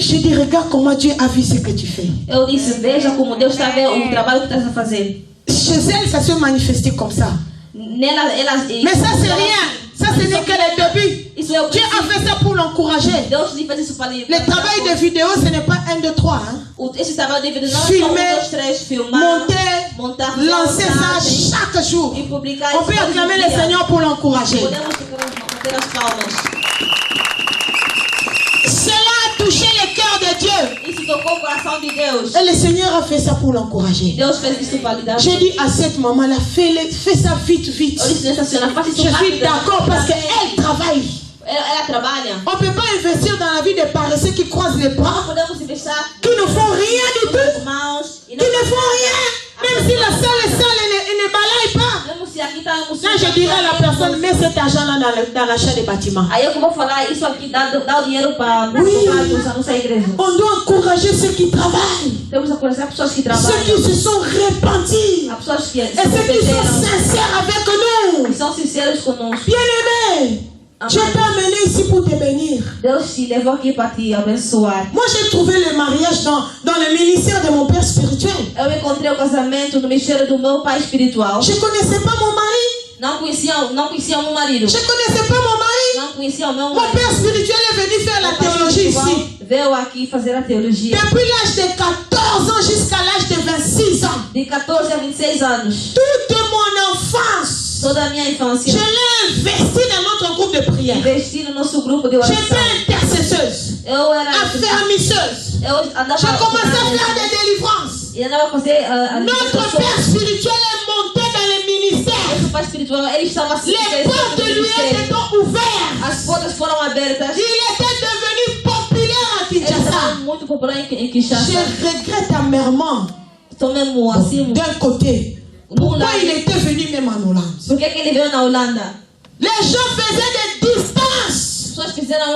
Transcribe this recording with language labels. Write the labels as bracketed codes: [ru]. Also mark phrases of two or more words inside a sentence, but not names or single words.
[fr] J'ai dit, regarde comment Dieu a vu ce que tu fais. [pt] Eu disse, veja como Deus está vendo o trabalho que estás a fazer. [fr] Chez elle, ça se manifestait comme ça. [pt] Nela, [fr] Mais ça, c'est rien. Ça, ce n'est que le début. [pt] Isso é o [fr] Dieu a fait ça pour l'encourager. [pt] Deus lhe fez isso para lhe. [fr] Le travail de vidéo, ce n'est pas 1, 2, 3. Hein. [pt] Esse trabalho de vídeo não é só [fr] Filmer, [pt] 1, 2, 3, filmar, montar, [fr] lancer ça chaque jour. [pt] e publicar. [fr] On peut acclamer le Seigneur pour l'encourager. [pt] Podemos bater as palmas. [fr] Cela a touché le cœur de Dieu. [pt] Isso tocou o coração de Deus. [fr] Et le Seigneur a fait ça pour l'encourager. [pt] Deus fez isso para lhe dar. [fr] J'ai dit à cette maman-là, fais ça vite, vite. [pt] Eu disse nessa senhora, faça isso [fr] Je suis [pt] rápido. [fr] d'accord parce qu'elle travaille. [pt] Ela trabalha. [fr] On ne peut pas investir dans la vie des paresseux qui croisent les bras, [pt] Podemos investir [fr] qui ne font rien du tout, [pt] mãos e [fr] qui ne font rien. Même si la salle est sale, elle ne balaye pas. [pt] mesmo se aqui está [fr] Là, je dirais à la personne, mets cet argent-là dans l'achat des bâtiments. [pt] Aí eu vou falar isso aqui, dá o dinheiro para usar nossa igreja. [fr] On doit encourager ceux qui travaillent, [pt] Temos que encorajar pessoas que [fr] ceux [pt] trabalham. [fr] qui se sont repentis, [pt] As pessoas que [fr] et ceux qui sont sincères avec nous. [pt] são sinceros conosco. [fr] Bien-aimés, Dieu t'a amené ici pour te bénir. [pt] Deus te levou aqui para te abençoar. [fr] Moi, j'ai trouvé le mariage dans le ministère de mon père spirituel. [pt] Eu encontrei o casamento no ministério do meu pai espiritual. [fr] Je ne connaissais pas mon mari. [pt] Não conhecia o meu marido. [fr] Je ne connaissais pas mon mari. [pt] Não conhecia o meu [fr] Mon [pt] marido. [fr] père spirituel est venu faire la théologie ici. [pt] Veio aqui fazer a teologia. [fr] Depuis l'âge de 14 ans jusqu'à l'âge de 26 ans. [pt] De 14 a 26 anos. [fr] Toute mon enfance, [pt] Toda a minha infância. [fr] je l'ai investi dans notre groupe de prière. [pt] Investi no nosso grupo de oração. [fr] J'étais intercesseuse, [pt] Eu era. [fr] affermisseuse. [pt] Eu andava. [fr] J'ai commencé à faire des délivrances. [pt] E andava a fazer a [fr] Notre père spirituel est monté dans le ministère. [pt] Nosso pai espiritual, ele estava assim. [fr] Les portes lui étaient ouvertes. [pt] As portas foram abertas. [fr] Il était devenu populaire à [pt] Ele [fr] Kinshasa. [pt] estava muito popular em Kinshasa. [fr] Je regrette amèrement. [pt] Então mesmo assim. [fr] D'un côté, pourquoi il était venu même en Hollande? [pt] Por que ele veio na Holanda? [fr] Les gens faisaient des distances [pt] As pessoas fizeram